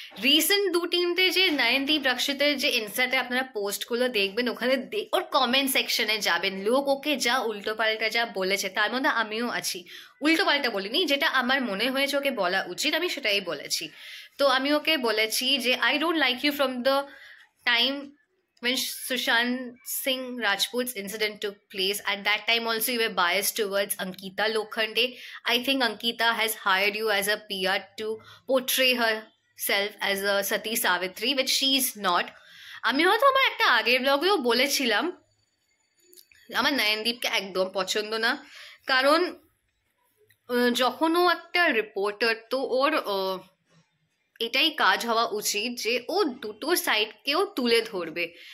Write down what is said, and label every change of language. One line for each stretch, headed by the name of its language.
Bangla: Recent 2-3টে যে নয়নদীপ রক্ষিতের যে ইনস্টাতে আপনারা পোস্টগুলো দেখবেন, ওখানে ওর কমেন্ট সেকশনে যাবেন, লোক ওকে যা উল্টো পাল্টা যা বলেছে, তার মধ্যে আমিও আছি। উল্টো পাল্টা বলিনি, যেটা আমার মনে হয়েছে ওকে বলা উচিত আমি সেটাই বলেছি। তো আমি ওকে বলেছি যে
English: I don't like you from the time when Sushant Singh Rajput's incident took place. At that time also you were biased towards Ankita Lokhande. I think Ankita has hired you as a PR to portray herself as a Sati Savitri, which she is not.
Bangla: আমি হয়তো আমার একটা আগের ব্লগেও বলেছিলাম আমার নয়নদীপকে একদম পছন্দ না, কারণ যখন ও একটা রিপোর্টার, তো ওর এটাই কাজ হওয়া উচিত যে ও দুটো সাইডকেও তুলে ধরবে।